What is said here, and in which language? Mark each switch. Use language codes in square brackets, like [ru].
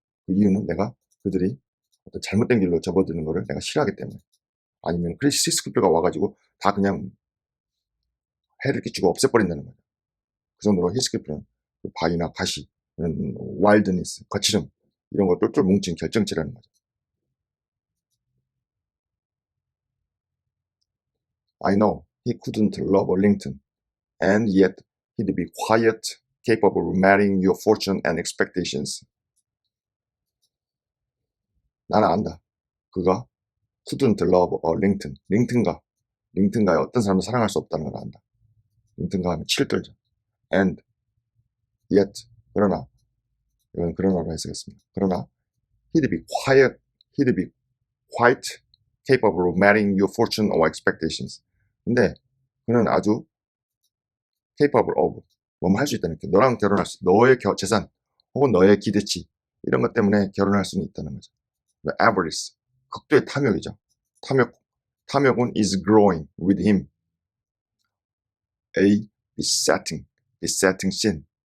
[ko] 그 이유는 내가 그들이 어떤 잘못된 길로 접어드는 것을 내가 싫어하기 때문에. 아니면 크리스스크가 와가지고 다 그냥 해를 끼치고 없애버린다는 거죠. 그 정도로 히스크리프는 그 바위나 가시, 와일드니스, 거칠음 이런 걸 똘똘 뭉친 결정체라는 거죠. [en] I know he couldn't love Arlington, and yet he'd be quiet, capable of marrying your fortune and expectations. [ko] 나는 안다. 그가 [en] couldn't love Arlington, [ko] 링튼가의 어떤 사람도 사랑할 수 없다는 걸 안다. 링튼가 하면 치를 떨죠. [en] And yet, [ko] 그러나 이건 그러나로 해석했습니다. 그러나 [en] he'd be quite capable of marrying your fortune or expectations. [ko] 근데 그는 아주 capable of 뭐뭐 할 수 있다는 게 너랑 결혼할 수, 너의 재산 혹은 너의 기대치 이런 것 때문에 결혼할 수는 있다는 거죠. avarice 극도의 탐욕이죠. 탐욕은 [en] is growing with him a besetting sin.